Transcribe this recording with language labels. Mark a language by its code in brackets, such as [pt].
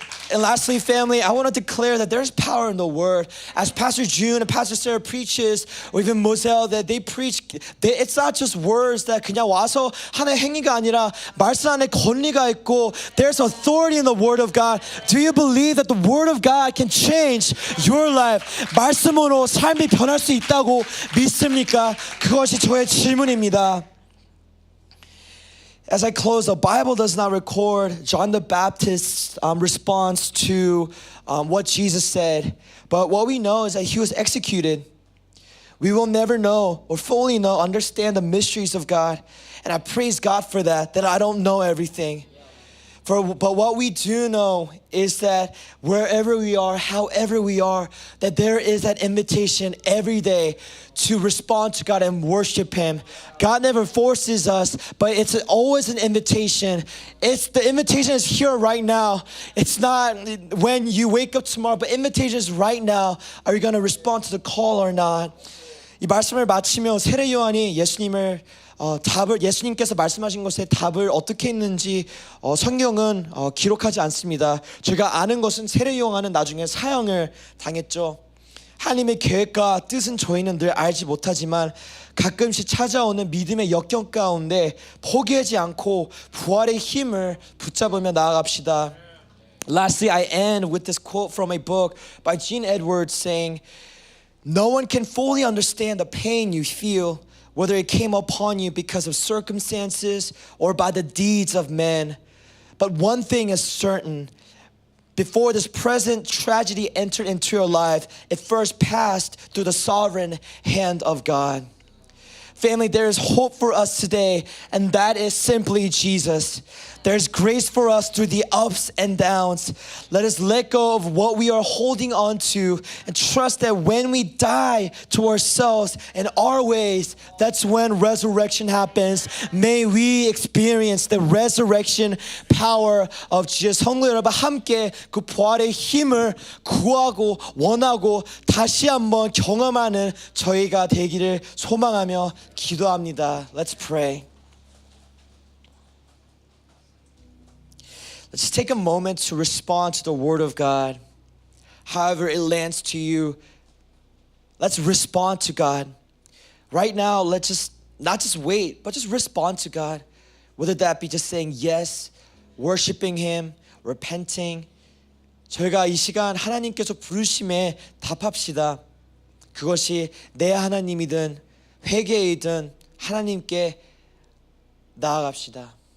[en] And lastly, family, I want to declare that there's power in the word. As Pastor June and Pastor Sarah preaches, or even Moselle, that they preach, it's not just words that [ko] 그냥 와서 하나의 행위가 아니라 말씀 안에 권리가 있고 [en] there's authority in the word of God. Do you believe that the word of God can change your life? [ko] 말씀으로 삶이 변할 수 있다고 믿습니까? 그것이 저의 질문입니다. [en] As I close, the Bible does not record John the Baptist's response to what Jesus said. But what we know is that he was executed. We will never know or fully understand the mysteries of God. And I praise God for that I don't know everything. But what we do know is that wherever we are, however we are, that there is that invitation every day to respond to God and worship Him. God never forces us, but it's always an invitation. The invitation is here right now. It's not when you wake up tomorrow, but invitation is right now. Are you going to respond to the call or not? [ko] 이 말씀을 마치며 세례 요한이 예수님께서 말씀하신 것에 답을 어떻게 했는지 성경은 기록하지 않습니다. 제가 아는 것은 세례 요한은 나중에 사형을 당했죠. 하나님의 계획과 뜻은 저희는 늘 알지 못하지만 가끔씩 찾아오는 믿음의 역경 가운데 포기하지 않고 부활의 힘을 붙잡으며 나아갑시다. [en] Lastly, I end with this quote from a book by Gene Edwards saying, "No one can fully understand the pain you feel, whether it came upon you because of circumstances or by the deeds of men. But one thing is certain, before this present tragedy entered into your life, it first passed through the sovereign hand of God." Family, there is hope for us today, and that is simply Jesus. There's grace for us through the ups and downs. Let us let go of what we are holding on to and trust that when we die to ourselves and our ways, that's when resurrection happens. May we experience the resurrection power of Jesus. [ko] 성도 여러분, 함께 그 부활의 힘을 구하고 원하고 다시 한번 경험하는 저희가 되기를 소망하며 기도합니다. [en] Let's pray. Let's take a moment to respond to the word of God. However it lands to you, let's respond to God. Right now, let's just not just wait, but just respond to God. Whether that be just saying yes, worshiping Him, repenting. [ko] 저희가 이 시간 하나님께서 부르심에 답합시다. 그것이 내 하나님이든 회개이든 하나님께 나아갑시다.